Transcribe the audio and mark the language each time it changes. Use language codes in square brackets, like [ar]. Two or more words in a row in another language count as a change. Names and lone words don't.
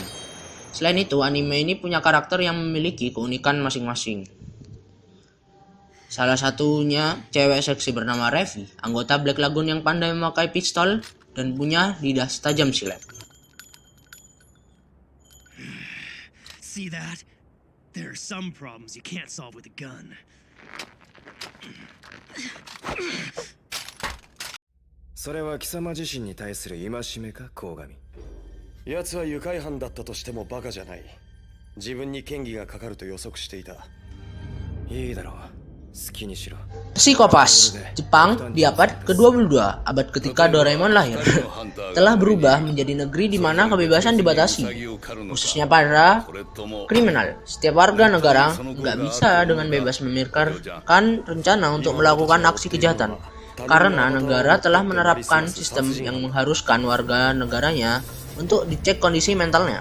[id] Selain itu, anime ini punya karakter yang memiliki keunikan masing-masing. Salah satunya cewek seksi bernama Revi, anggota Black Lagoon yang pandai memakai pistol dan punya lidah tajam silet. [en] see that? There are some problems you can't solve with a gun. [ja] それは貴様自身に対する戒めか、鴻上。奴は愉快犯だったとしてもバカじゃない。自分に嫌疑がかかると予測していた。いいだろう。好きにしろ。 [id] Psikopas, Jepang di abad ke-22, abad ketika Doraemon lahir, telah berubah menjadi negeri di mana kebebasan dibatasi, khususnya para kriminal. Setiap warga negara nggak bisa dengan bebas memikirkan rencana untuk melakukan aksi kejahatan, karena negara telah menerapkan sistem yang mengharuskan warga negaranya untuk dicek kondisi mentalnya.